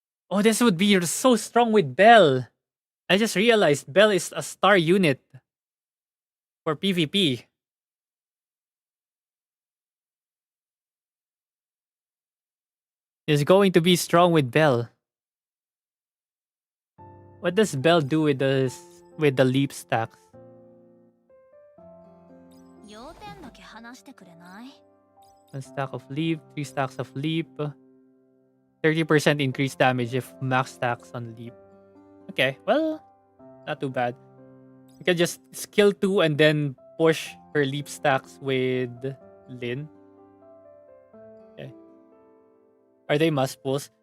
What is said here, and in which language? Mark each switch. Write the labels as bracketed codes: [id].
[en] Oh, this would be so strong with Bell. I just realized Bell is a star unit for PvP. Is going to be strong with Bell. What does Bell do with the leap stacks? [ja] 要点だけ話してくれない？ [en] 1 stack of leap, 3 stacks of leap. 30% increased damage if max stacks on leap. Okay, well, not too bad. You can just skill 2 and then push her leap stacks with Lin. Okay. Are they must pulls?